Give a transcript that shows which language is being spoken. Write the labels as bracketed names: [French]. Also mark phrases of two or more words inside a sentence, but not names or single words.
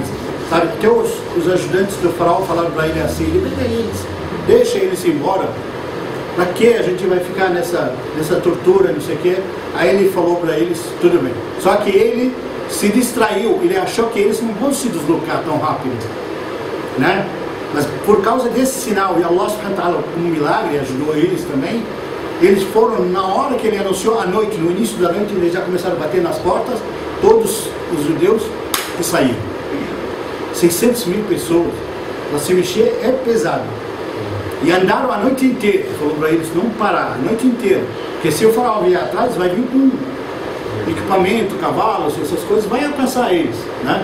[Portuguese] Sabe, até os ajudantes do faraó falaram para ele assim, libera eles, deixa eles ir embora. Para que a gente vai ficar nessa tortura, não sei o quê? Aí ele falou para eles, tudo bem. Só que ele se distraiu, ele achou que eles não vão se deslocar tão rápido, né? Mas por causa desse sinal, e [Arabic] الله سبحانه وتعالى, [Portuguese] como milagre, ajudou eles também, eles foram, na hora que ele anunciou, à noite, no início da noite, eles já começaram a bater nas portas, todos os judeus, e saíram. 600 mil pessoas, para se mexer é pesado. E andaram a noite inteira, falou para eles não parar, a noite inteira, porque se o faraó vier atrás, vai vir com equipamento, cavalos, essas coisas, vai alcançar eles, né?